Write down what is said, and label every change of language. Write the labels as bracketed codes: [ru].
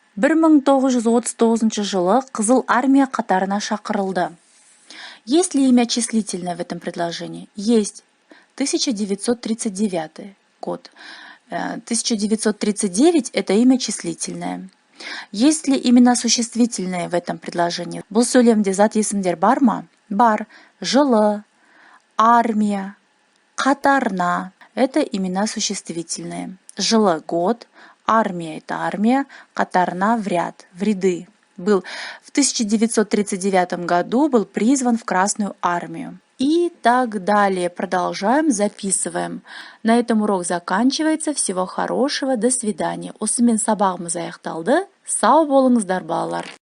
[kk] 1939 жылы Қызыл армия қатарына шақырылды. [ru] Есть ли имя числительное в этом предложении? Есть. 1939 год. 1939 — это имя числительное. Есть ли имена существительные в этом предложении? [kk] Бұл сөйлемде зат есімдер бар ма? Бар. [ru] Жылы, армия, қатарна — это имена существительные. Жылы — год, армия — это армия, қатарна — в ряд, в ряды. В 1939 году был призван в Красную армию. И так далее. Продолжаем, записываем. На этом урок заканчивается. Всего хорошего. До свидания. [kk] Осымен сабағымыз аяқталды. Сау болыңыздар, балалар.